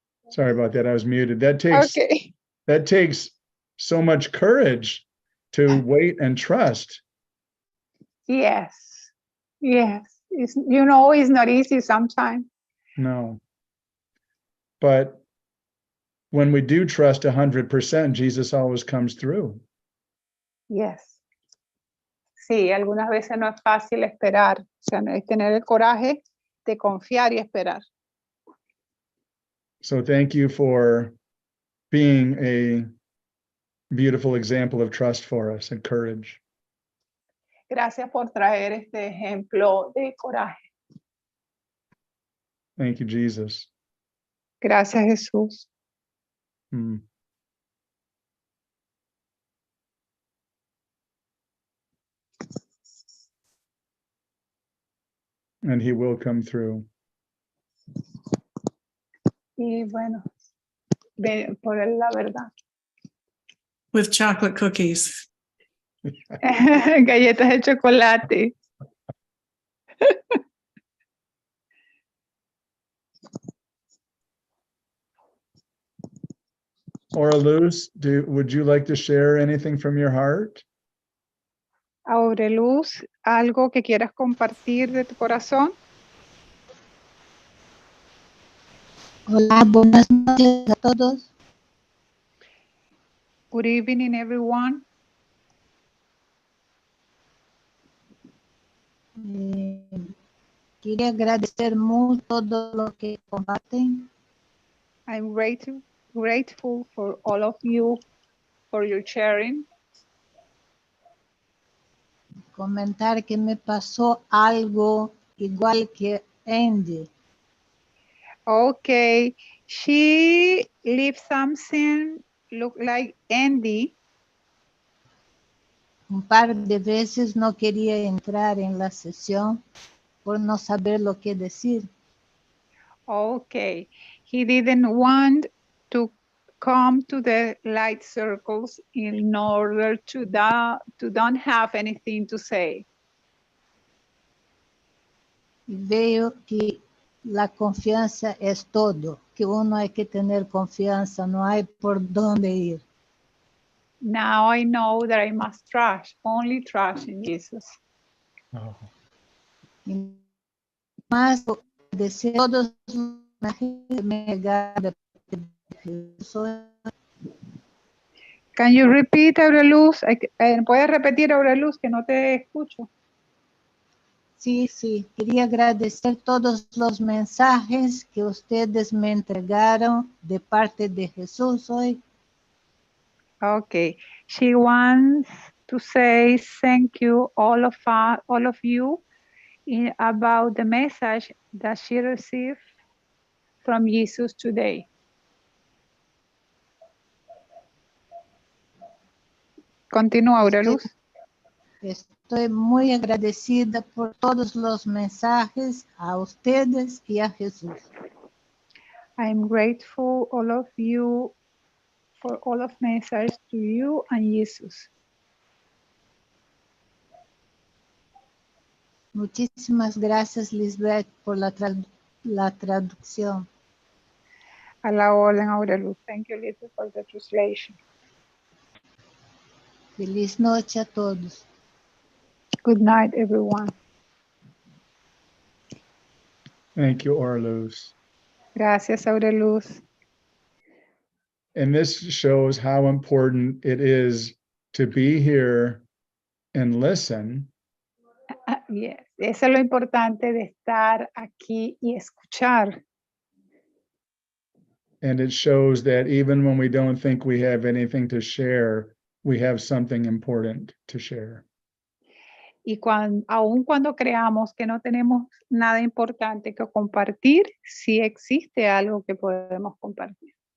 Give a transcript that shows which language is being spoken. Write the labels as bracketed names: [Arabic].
[English] Sorry about that. I was muted. That takes so much courage to wait and trust. Yes. It's not easy sometimes. No. But when we do trust 100%, Jesus always comes through. Yes. [Spanish] Sí, algunas veces no es fácil esperar. O sea, no es tener el coraje de confiar y esperar. [English] So thank you for being a beautiful example of trust for us and courage. [Spanish] Gracias por traer este ejemplo de coraje. [English] Thank you, Jesus. [Spanish] Gracias, Jesús. Hmm. [English] And he will come through. [Spanish] Y bueno, por la verdad. [English] With chocolate cookies. [Spanish] Galletas de chocolate. [English] Ora Luz, would you like to share anything from your heart? [Spanish] Aureluz, ¿algo que quieras compartir de tu corazón? Hola, buenas noches a todos. [English] Good evening, everyone. [Spanish] Quería agradecer mucho todo lo que comparten. [English] I'm grateful for all of you for your sharing. [Spanish] Comentar que me pasó algo igual que Andy. [English] Okay, she lived something look like Andy. [Spanish] Un par de veces no quería entrar en la sesión por no saber lo que decir. [English] Okay, he didn't want to come to the light circles in order to don't have anything to say. [Spanish] Y veo que la confianza es todo, que uno hay que tener confianza, no hay por dónde ir. [English] Now I know that I must only trust in Jesus. Oh, [Spanish] Y más agradecer a todos los que me llegaron de Jesús. [English] Can you repeat, Aureluz? [Spanish] ¿Puedes repetir, Aureluz, que no te escucho? Sí, quería agradecer todos los mensajes que ustedes me entregaron de parte de Jesús hoy. [English] Okay, she wants to say thank you all of you about the message that she received from Jesus today. [Spanish] Continúa, Aureluz. Estoy muy agradecida por todos los mensajes a ustedes y a Jesús. [English] I'm grateful all of you for all of messages to you and Jesus. [Spanish] Muchísimas gracias, Lisbeth, por la traducción. A la orden, Aureluz. [English] Thank you, Lisa, for the translation. [Spanish] Feliz noche a todos. [English] Good night, everyone. thank you, Orluz. [Spanish] Gracias, Aureluz. [English] And this shows how important it is to be here and listen, Yes, [Spanish] eso es lo importante de estar aquí y escuchar. [English] and it shows that even when we don't think we have anything to share, we have something important to share. [Spanish] Y aun cuando creamos que no tenemos nada importante que compartir, sí existe algo que podemos compartir.